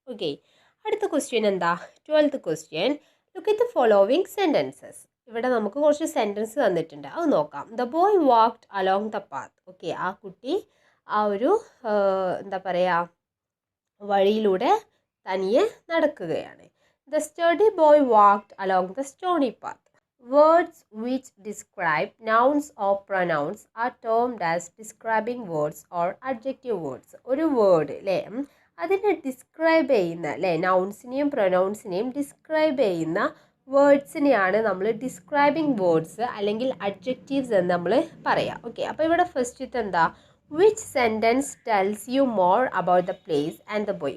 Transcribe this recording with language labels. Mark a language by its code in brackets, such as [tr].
[ml] Okay, അടുത്ത question എന്താ? 12th question. [en] Look at the following sentences. [ml] ഇവിടെ നമുക്ക് കുറച്ച് സെൻറ്റൻസ് തന്നിട്ടുണ്ട്, അത് നോക്കാം. [en] The boy walked along the path. [ml] Okay, ആ കുട്ടി ആ ഒരു എന്താ പറയുക, വഴിയിലൂടെ തനിയെ നടക്കുകയാണ്. [en] The sturdy boy walked along the stony path. Words which describe nouns or pronouns are termed as describing words or adjective words. [ml] ഒരു വേർഡ് അല്ലേ, അതിനെ ഡിസ്ക്രൈബ് ചെയ്യുന്ന അല്ലേ, നൗൺസിനെയും പ്രൊനൗൺസിനെയും ഡിസ്ക്രൈബ് ചെയ്യുന്ന വേർഡ്സിനെയാണ് നമ്മൾ ഡിസ്ക്രൈബിംഗ് വേർഡ്സ് അല്ലെങ്കിൽ അഡ്ജക്റ്റീവ്സ് എന്ന് നമ്മൾ പറയാം. ഓക്കെ, അപ്പോൾ ഇവിടെ ഫസ്റ്റത്തെ എന്താ? [en] Which sentence tells you more about the place and the boy.